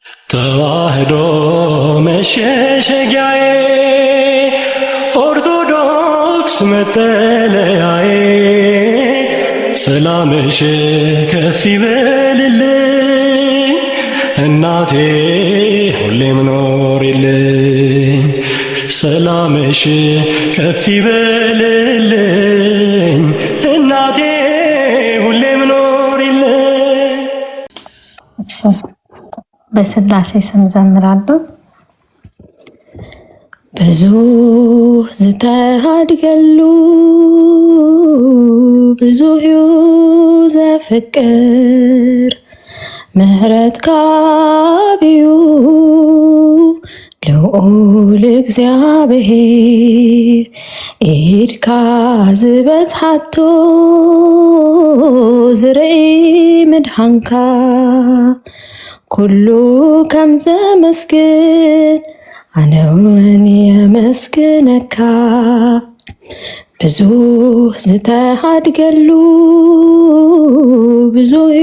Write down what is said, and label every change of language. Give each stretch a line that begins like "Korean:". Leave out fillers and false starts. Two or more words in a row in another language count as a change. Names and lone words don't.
Amharic: ተዋህዶ መሸሸጊያዬ ኦርቶዶክስ መጠለያዬ ሰላምሽ ከፍ ይበልልኝ እናቴ ሁሌም ኖሪልኝ ሰላምሽ ከፍ ይበልልኝ እናቴ ሁሌም ኖሪልኝ። በስላሴ ስም ዘምራለሁ።
Tigrinya: ብዙ ዝተሃድገሉ ብዙ ዘፍቅር ምህረት ካቢዩ ልዑል እግዚአብሔር ኢድካ ዝበጽሓቶ ዝርኢ ምድሓንካ ኩሉ ከም ዘመስግን ኣነ እውን የመስግነካ ብዙ ዝተሃድገሉ ብዙ